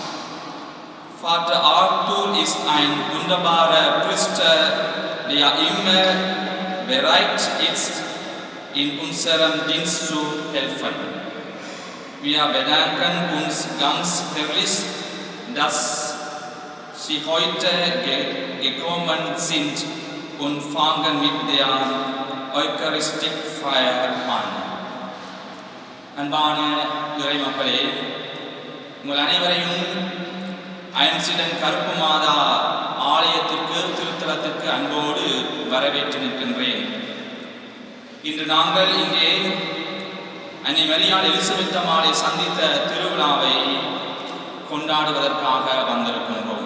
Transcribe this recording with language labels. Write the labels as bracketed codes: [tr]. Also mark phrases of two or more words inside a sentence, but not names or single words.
[de] Vater Arthur ist ein wunderbarer Priester, der immer bereit ist, in unserem Dienst zu helfen. Wir bedanken uns ganz herzlich, dass Sie heute gekommen sind und fangen mit der Eucharistikfeier an. [ta] அன்பான இறைமக்களே, உங்கள் அனைவரையும் ஐன்சிடன் கருப்பு மாதா ஆலயத்திற்கு திருத்தலத்திற்கு அன்போடு வரவேற்று நிற்கின்றேன். இன்று நாங்கள் இங்கே அன்னை மரியாள் எலிசபெத் அம்மாளை சந்தித்த திருவிழாவை கொண்டாடுவதற்காக வந்திருக்கின்றோம்.